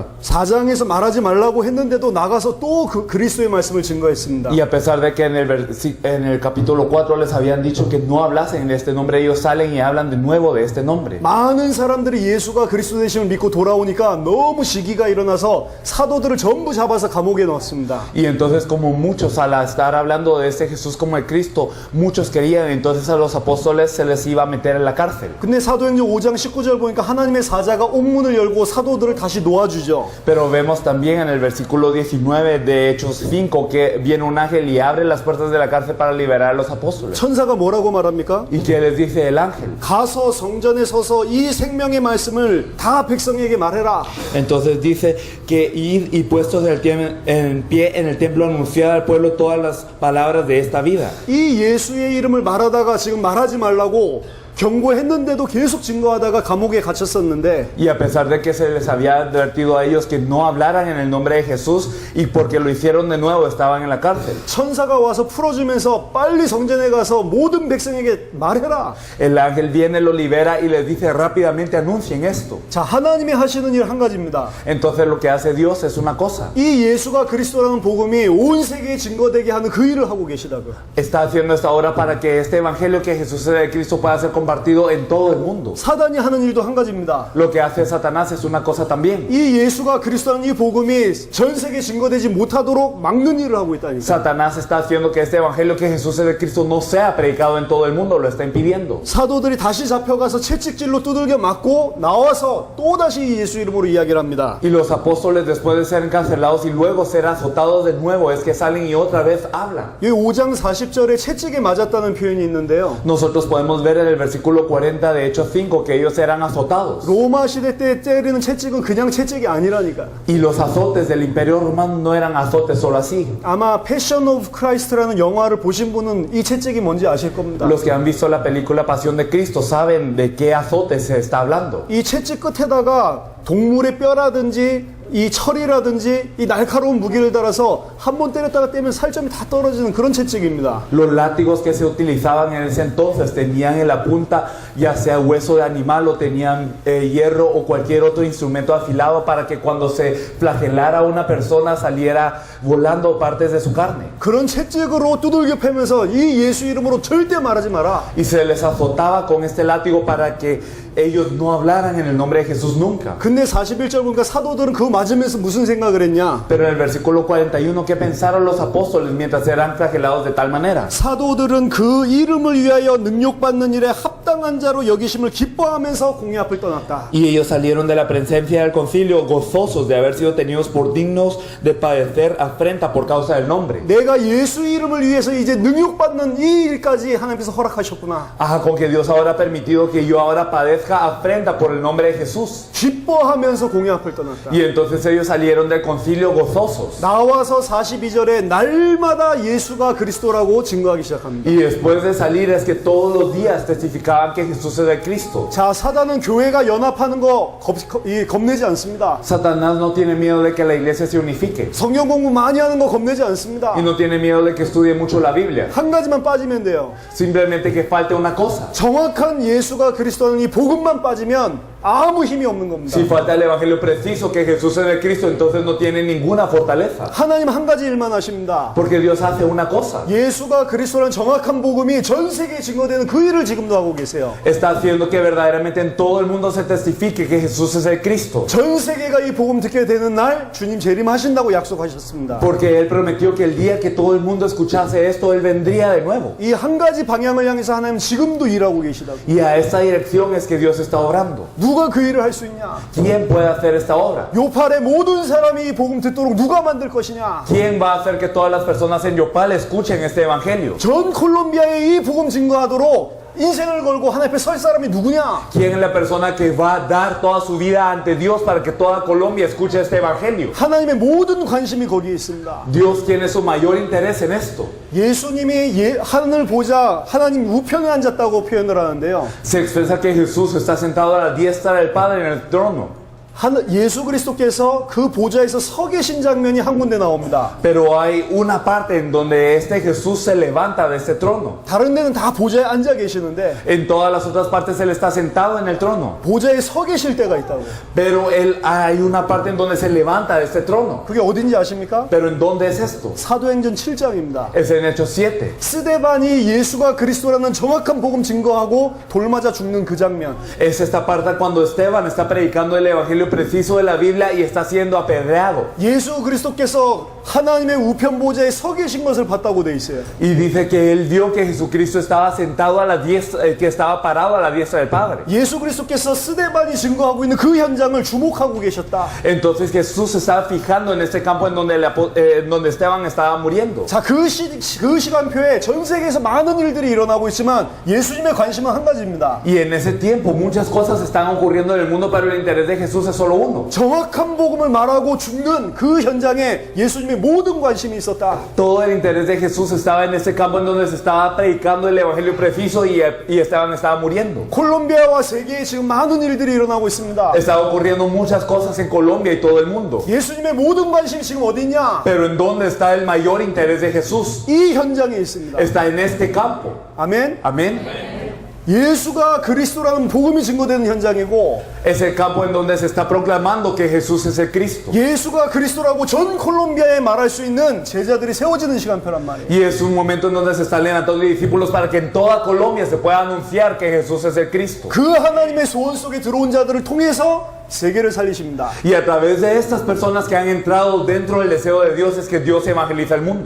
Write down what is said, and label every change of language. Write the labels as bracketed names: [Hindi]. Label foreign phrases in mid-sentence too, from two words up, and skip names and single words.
[Korean] 4장에서 말하지 말라고 했는데도 나가서 또 그리스도의 말씀을 증거했습니다. [Spanish] Y a pesar de que en el capítulo 4 les habían dicho que no hablasen de este nombre, ellos salen y hablan de nuevo de este nombre. [Korean] 많은 사람들이 예수가 그리스도 되심을 믿고 돌아오니까 너무 시기가 일어나서 사도들을 전부 잡아서 감옥에 넣었습니다. [Spanish] Y entonces, como muchos al estar hablando de este Jesús como el Cristo, muchos querían, entonces a los apóstoles se les iba a meter en la cárcel. [Korean] 근데 사도행전 5장 19절 보니까 하나님의 사자가 옥문을 열고 사도들을 다시 놓아주죠. [Spanish] Pero vemos también en el versículo 19 de Hechos 5 que viene un ángel y abre las puertas de la cárcel para liberar a los apóstoles. [Korean] 천사가 뭐라고 말합니까? [Spanish] ¿Y qué les dice el ángel? [Korean] 가서 성전에 서서 이 생명의 말씀을 다 백성에게 말해라. [Spanish] Entonces dice que id y puestos en pie en el templo anunciad al pueblo todas las palabras de esta vida. [Korean] 이 예수의 이름을 말하다가 지금 말하지 말라고 경고했는데도 계속 증거하다가 감옥에 갇혔었는데 [Spanish] Y a pesar de que se les había advertido a ellos que no hablaran en el nombre de Jesús y porque lo hicieron de nuevo estaban en la cárcel. [Korean] 천사가 와서 풀어주면서 빨리 성전에 가서 모든 백성에게 말해라. [Spanish] El ángel viene, lo libera y les dice rápidamente anuncien esto. [Korean] 자, 하나님이 하시는 일 한 가지입니다. [Spanish] Entonces lo que hace Dios es una cosa. [Korean] 이 예수가 그리스도라는 복음이 온 세계에 증거되게 하는 그 일을 하고 계시다고요. [Spanish] Está haciendo esta obra para que este evangelio que Jesús es de Cristo pueda ser compartido en todo el mundo. [Korean] 사단이 하는 일도 한 가지입니다. [Spanish] Lo que hace Satanás es una cosa también. [Korean] 이 예수가 그리스도라는 이 복음이 전 세계에 증거되지 못하도록 막는 일을 하고 있다니까. [Spanish] Satanás está haciendo que este evangelio que Jesús es de Cristo no sea predicado en todo el mundo, lo está impidiendo. [Korean] 사도들이 다시 잡혀가서 채찍질로 두들겨 맞고 나와서 또다시 이 예수 이름으로 이야기를 합니다. [Spanish] Y los apóstoles después de ser encarcelados y luego ser azotados de nuevo es que salen y otra vez hablan. [Korean] 여기 5장 40절에 채찍에 맞았다는 표현이 있는데요. [Spanish] Nosotros podemos ver en el versículo 40 de Hechos 5 que ellos eran azotados. [Korean] 로마 시대 때 때리는 채찍은 그냥 채찍이 아니라니까. [Spanish] Y los azotes del imperio romano no eran azotes solo así. [Korean] 아마 패션 오브 크라이스트라는 영화를 보신 분은 이 채찍이 뭔지 아실 겁니다. [Spanish] Los que han visto la película Pasión de Cristo saben de qué azotes se está hablando. [Korean] 이 채찍 끝에다가 동물의 뼈라든지 이 철이라든지 이 날카로운 무기를 달아서 한 번 때렸다가 떼면 살점이 다 떨어지는 그런 채찍입니다. [Spanish] Los látigos que se utilizaban en ese entonces tenían en la punta ya sea hueso de animal o tenían hierro o cualquier otro instrumento afilado para que cuando se flagelara a una persona saliera volando partes de su carne. [Korean] 그런 채찍으로 두들겨 패면서 이 예수 이름으로 절대 말하지 마라. [Spanish] Y se les azotaba con este látigo para que ellos no hablaran en el nombre de Jesús nunca. [Korean] 근데 41절 보니까 사도들은 그거 맞으면서 무슨 생각을 했냐? [Spanish] Pero en el versículo 41, ¿qué pensaron los apóstoles mientras eran flagelados de tal manera? [Korean] 사도들은 그 이름을 위하여 능욕받는 일에 합당한 자로 여기심을 기뻐하면서 공회 앞을 떠났다. [Spanish] Y ellos salieron de la presencia del concilio gozosos de haber sido tenidos por dignos de padecer afrenta por causa del nombre. [Korean] 내가 예수 이름을 위해서 이제 능욕받는 이 일까지 하나님께서 허락하셨구나. [Spanish] Ah, con que Dios ahora ha permitido que yo ahora padezca afrenta por el nombre de Jesús. [Korean] 기뻐하면서 공회 앞을 떠났다. [Spanish] Y entonces ellos salieron del concilio gozosos. [Korean] 나와서 42절에 날마다 예수가 그리스도라고 증거하기 시작합니다. [Spanish] Y después de salir es que todos los días testificaban que Jesús es el Cristo. [Korean] 자, 사단은 교회가 연합하는 거 겁내지 않습니다. [Spanish] Satanás no tiene miedo de que la iglesia se unifique. [Korean] 성경 공부 많이 하는 거 겁내지 않습니다. [Spanish] Y no tiene miedo de que estudie mucho la Biblia. [Korean] 한 가지만 빠지면 돼요. [Spanish] Simplemente que falte una cosa. [Korean] 정확한 예수가 그리스도는 이 복음만 빠지면 아무 힘이 없는 겁니다. [Spanish] Si falta el evangelio preciso que Jesús es el Cristo, entonces no tiene ninguna fortaleza. [Korean] 하나님 한 가지 일만 하십니다. [Spanish] Porque Dios hace una cosa. [Korean] 예수가 그리스도라는 정확한 복음이 전 세계에 증거되는 그 일을 지금도 하고 계세요. [Spanish] Está haciendo que verdaderamente en todo el mundo se testifique que Jesús es el Cristo. [Korean] 전 세계가 이 복음 듣게 되는 날 주님 재림하신다고 약속하셨습니다. [Spanish] Porque Él prometió que el día que todo el mundo escuchase esto, Él vendría de nuevo. [Korean] 이 한 가지 방향을 향해서 하나님 지금도 일하고 계시다고. [Spanish] Y a esta dirección es que Dios está obrando. [Korean] 누가 그 일을 할 수 있냐? [Spanish] ¿Quién puede hacer esta obra? [Korean] 요팔의 모든 사람이 이 복음 듣도록 누가 만들 것이냐? [Spanish] ¿Quién va a hacer que todas las personas en Yopal escuchen este evangelio? [Korean] 전 콜롬비아에 이 복음 증거하도록 인생을 걸고 하나님 앞에 설 사람이 누구냐? [Spanish] ¿Quién es la persona que va a dar toda su vida ante Dios para que toda Colombia escuche este evangelio? [Korean] 하나님의 모든 관심이 거기에 있습니다. [Spanish] Dios tiene su mayor interés en esto. [Korean] 예수님이 하늘 보자 하나님 우편에 앉았다고 표현을 하는데요. [Spanish] Se expresa que Jesús está sentado a la diestra del Padre en el trono. [Korean] 예수 그리스도께서 그 보좌에서 서 계신 장면이 한 군데 나옵니다. [Spanish] Pero hay una parte en donde este Jesús se levanta de este trono. [Korean] 다른 데는 다 보좌에 앉아 계시는데 [Spanish] En todas las otras partes Él está sentado en el trono. [Korean] 보좌에 서 계실 때가 있다고. [Spanish] Pero hay una parte en donde se levanta de este trono. [Korean] 그게 어딘지 아십니까? [Spanish] Pero ¿en dónde es esto? [Korean] 사도행전 7장입니다. [Spanish] Es en Hechos 7. [Korean] 스데반이 예수가 그리스도라는 정확한 복음 증거하고 돌맞아 죽는 그 장면. [Spanish] Es esta parte cuando Esteban está predicando el evangelio preciso de la Biblia y está siendo apedreado. [Korean] 예수 그리스도께서 하나님의 우편 보좌에 서 계신 것을 봤다고 돼 있어요. [Spanish] Y dice que él vio que Jesucristo estaba sentado a la diestra, que estaba parado a la diestra del Padre. [Korean] 예수 그리스도께서 스데반이 증거하고 있는 그 현장을 주목하고 계셨다. [Spanish] Entonces Jesús se estaba fijando en este campo en donde Esteban estaba muriendo. [Korean] 자, 그 시간표에 전 세계에서 많은 일들이 일어나고 있지만 예수님의 관심은 한 가지입니다. [Spanish] Y en ese tiempo muchas cosas están ocurriendo en el mundo, pero el interés de Jesús es solo uno. [Korean] 정확한 복음을 말하고 죽는 그 현장에 예수님의 모든 관심이 있었다. [Spanish] Todo el interés de Jesús estaba en ese campo en donde se estaba predicando el evangelio preciso y estaban muriendo. [Korean] 콜롬비아와 세계에 지금 많은 일들이 일어나고 있습니다. [Spanish] Estaba ocurriendo muchas cosas en Colombia y todo el mundo. [Korean] 예수님의 모든 관심이 지금 어디 있냐? [Spanish] Pero ¿en dónde está el mayor interés de Jesús? [Korean] 이 현장에 있습니다. [Spanish] Está en este campo. [Korean] 아멘. [Spanish] Amén. [Korean] 예수가 그리스도라는 복음이 증거되는 현장이고 [Spanish] Es el campo en donde se está proclamando que Jesús es el Cristo. [Korean] 예수가 그리스도라고 전 콜롬비아에 말할 수 있는 제자들이 세워지는 시간표란 말이에요. [Spanish] Y es un momento en donde se están levantando discípulos para que en toda Colombia se pueda anunciar que Jesús es el Cristo. [Korean] 그 하나님의 소원 속에 들어온 자들을 통해서 세계를 살리십니다. [Spanish] Y a través de estas personas que han entrado dentro del deseo de Dios es que Dios evangeliza el mundo.